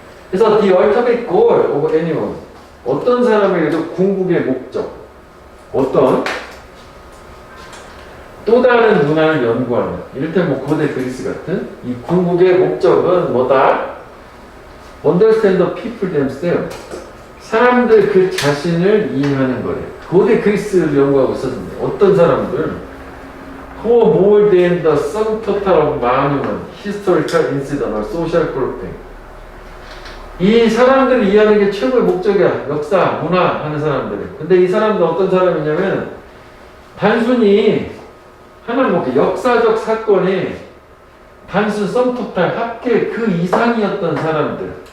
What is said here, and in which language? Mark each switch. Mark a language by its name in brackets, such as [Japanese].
[Korean] 그래서 [English] the ultimate goal of anyone, [Korean] 어떤 사람에게도 궁극의 목적, 어떤 또 다른 문화를 연구하는, 이를테면 뭐 고대 그리스 같은 이 궁극의 목적은 뭐다? [English] Understand the people themselves. [Korean] 사람들 그 자신을 이해하는 거래. 고대 그리스를 연구하고 있었는데 어떤 사람들? [English] Who more than the sum total of monument, historical incident or social grouping. [Korean] 이 사람들을 이해하는 게 최고의 목적이야. 역사, 문화 하는 사람들. 근데 이 사람들 어떤 사람이냐면 단순히 하나는 뭐 역사적 사건이 단순 썸토탈 합계 그 이상이었던 사람들.